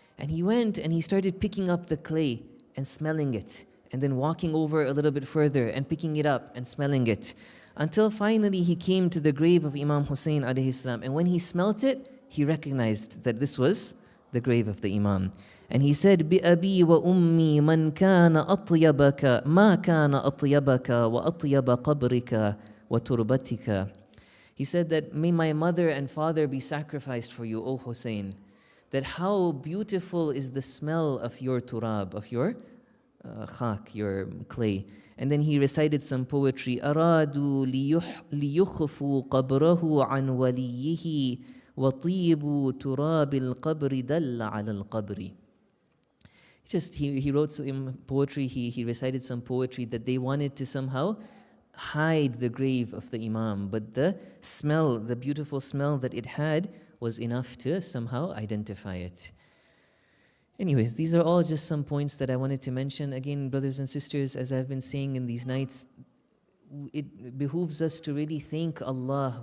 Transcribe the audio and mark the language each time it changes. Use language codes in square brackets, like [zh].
[en] And he went and he started picking up the clay and smelling it, and then walking over a little bit further and picking it up and smelling it, until finally he came to the grave of Imam Hussein alayhi salam. And when he smelt it, he recognized that this was the grave of the Imam. [ar] And he said, بِأَبِي وَأُمِّي مَنْ كَانَ أَطْيَبَكَ مَا كَانَ أَطْيَبَكَ وَأَطْيَبَ قَبْرِكَ وَتُرْبَتِكَ. [en] He said that, may my mother and father be sacrificed for you, O Hussein. That how beautiful is the smell of your turab, of your khak, your clay. And then he recited some poetry. [ar] أَرَادُوا لِيُخْفُوا قَبْرَهُ عَنْ وَلِيِّهِ وطيب تراب القبر دل على القبر. [en] He wrote some poetry, he recited some poetry that they wanted to somehow hide the grave of the Imam, but the smell, the beautiful smell that it had was enough to somehow identify it. Anyways, these are all just some points that I wanted to mention. Again, brothers and sisters, as I've been saying in these nights, it behooves us to really thank Allah.